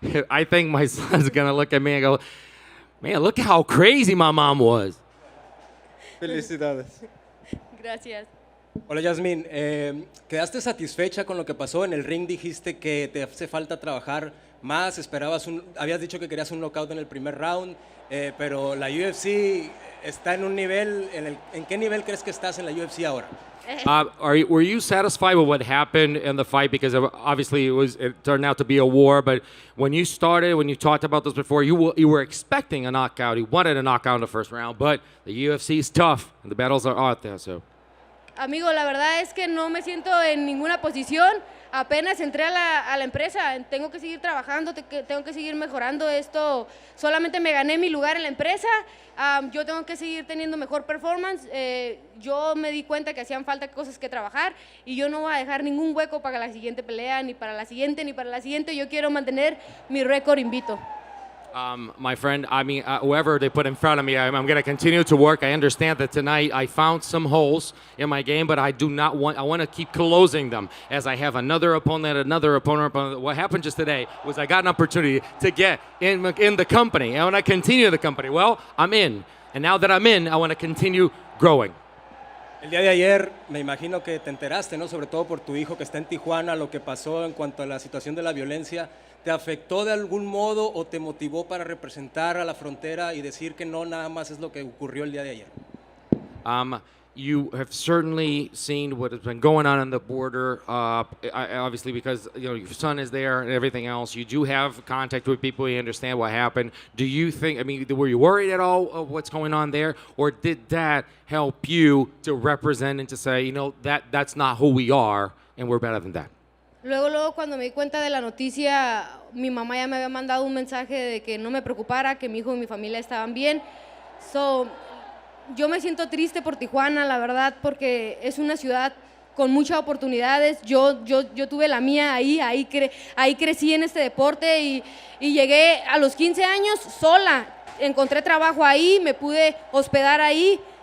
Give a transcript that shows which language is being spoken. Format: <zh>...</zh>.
<en>I think my son's going to look at me and go, man, look how crazy my mom was.</en> <es>Felicidades. Gracias. Hola Yazmin, ¿quedaste satisfecha con lo que pasó? En el ring dijiste que te hace falta trabajar más, habías dicho que querías un knockout en el primer round, pero la UFC está en un nivel, ¿en qué nivel crees que estás en la UFC ahora?</es> <en>Were you satisfied with what happened in the fight? Because obviously it turned out to be a war, but when you talked about this before, you were expecting a knockout. You wanted a knockout in the first round, but the UFC is tough and the battles are out there, so.</en> <es>Amigo, la verdad es que no me siento en ninguna posición. Apenas entré a la empresa, tengo que seguir trabajando, tengo que seguir mejorando esto. Solamente me gané mi lugar en la empresa, yo tengo que seguir teniendo mejor performance. Yo me di cuenta que hacían falta cosas que trabajar y yo no voy a dejar ningún hueco para la siguiente pelea, ni para la siguiente, ni para la siguiente. Yo quiero mantener mi récord invicto.</es> <en>My friend, I mean, whoever they put in front of me, I'm going to continue to work. I understand that tonight I found some holes in my game, but I want to keep closing them as I have another opponent. What happened just today was I got an opportunity to get in the company. I want to continue the company. Well, I'm in. And now that I'm in, I want to continue growing.</en> <es>El día de ayer me imagino que te enteraste, ¿no? Sobre todo por tu hijo que está en Tijuana, lo que pasó en cuanto a la situación de la violencia. ¿Te afectó de algún modo o te motivó para representar a la frontera y decir que no nada más es lo que ocurrió el día de ayer?</es> <en>You have certainly seen what has been going on the border, obviously because your son is there and everything else. You do have contact with people, you understand what happened. Do you think, were you worried at all of what's going on there? Or did that help you to represent and to say, that's not who we are and we're better than that?</en> <es>Luego, cuando me di cuenta de la noticia, mi mamá ya me había mandado un mensaje de que no me preocupara, que mi hijo y mi familia estaban bien. Yo me siento triste por Tijuana, la verdad, porque es una ciudad con muchas oportunidades. Yo tuve la mía ahí crecí en este deporte y llegué a los 15 años sola. Encontré trabajo ahí, me pude hospedar ahí</es>